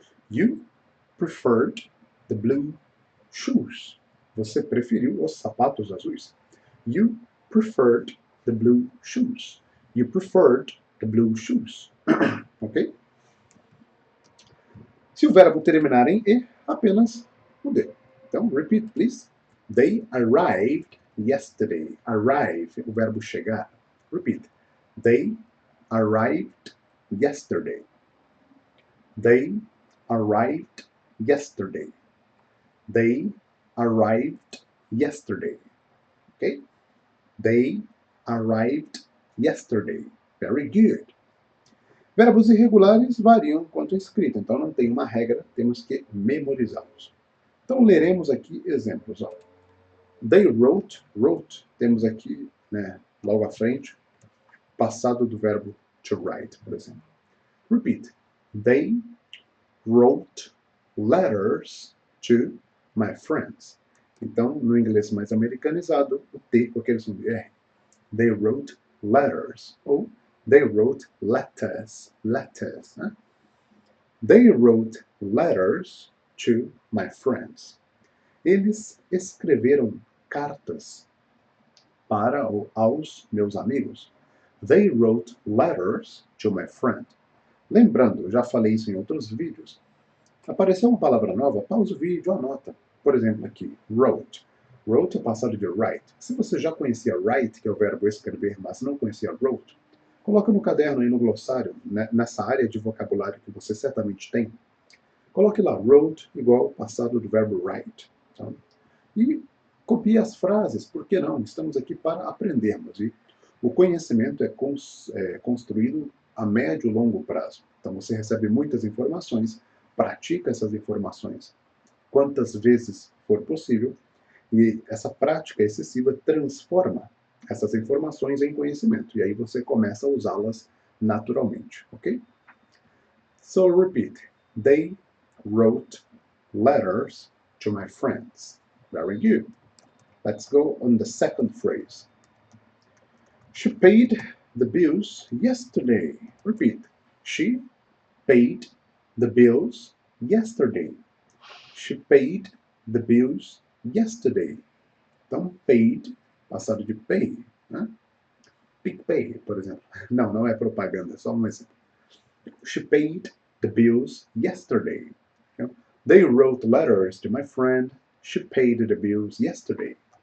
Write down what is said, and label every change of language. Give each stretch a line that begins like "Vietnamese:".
English: You preferred the blue shoes.
Portuguese: Você preferiu os sapatos azuis.
English: You preferred the blue shoes. You preferred the blue shoes. Ok?
Portuguese: Se o verbo terminar em E, apenas o D.
English: Então, repeat, please. They arrived yesterday. Arrive,
Portuguese: o verbo chegar.
English: Repeat. They arrived yesterday. They arrived yesterday. They arrived yesterday. Okay? They arrived yesterday. Very good.
Portuguese: Verbos irregulares variam quanto à escrita, então não tem uma regra, temos que memorizá-los. Então leremos aqui exemplos. Ó.
English: They wrote,
Portuguese: temos aqui, né, logo à frente, passado do verbo to write, por exemplo.
English: Repeat. They wrote letters to my friends.
Portuguese: Então, no inglês mais americanizado, o T com aquele som de R.
English: They wrote letters. Ou they wrote letters. Letters. Né? They wrote letters to my friends.
Portuguese: Eles escreveram cartas para aos meus amigos.
English: They wrote letters to my friend.
Portuguese: Lembrando, eu já falei isso em outros vídeos. Apareceu uma palavra nova, pausa o vídeo, anota. Por exemplo, aqui, wrote. Wrote é passado de write. Se você já conhecia write, que é o verbo escrever, mas não conhecia wrote, coloque no caderno aí no glossário, né, nessa área de vocabulário que você certamente tem. Coloque lá, wrote igual passado do verbo write. Tá? E copie as frases, por que não? Estamos aqui para aprendermos. E o conhecimento é construído a médio e longo prazo. Então você recebe muitas informações, pratica essas informações quantas vezes for possível, e essa prática excessiva transforma essas informações em conhecimento, e aí você começa a usá-las naturalmente, ok?
English: So repeat. They wrote letters to my friends. Very good. Let's go on the second phrase. She paid the bills yesterday. Repeat. She paid the bills yesterday. She paid the bills yesterday.
Portuguese: Então, paid, passado de pay. Né? PicPay, por exemplo. Não, não é propaganda, é só um exemplo.
English: She paid the bills yesterday. They wrote letters to my friend. She paid the bills yesterday.